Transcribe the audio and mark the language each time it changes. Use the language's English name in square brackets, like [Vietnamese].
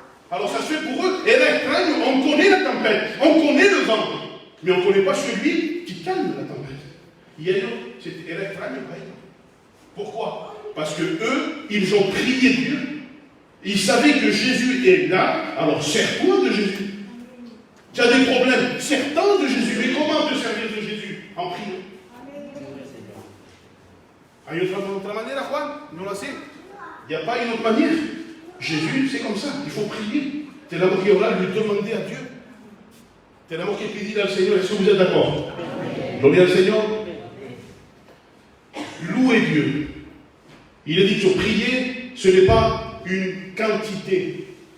[French] Alors ça se fait pour eux, [Spanish] era extraño, [French] on connaît la tempête, on connaît le vent, mais on ne connaît pas celui qui calme la tempête. Et eux, [Spanish] era extraño. [French] Pourquoi? Parce que eux, ils ont prié Dieu. Ils savaient que Jésus est là, alors sers-toi de Jésus. Tu as des problèmes, sers-toi de Jésus. Mais comment te servir de Jésus? En priant. [Spanish] Hay otra manera, Juan, no la sé. [French] Il n'y a pas une autre manière. Jésus, c'est comme ça, il faut prier. [Spanish] Tenemos que orar, [French] lui demander à Dieu. [Spanish] Tenemos que pedir al [French] Seigneur. Est-ce que vous êtes d'accord? [Spanish] Gloria al [French] Seigneur. Louez Dieu. Il est dit que prier, ce n'est pas une quantité.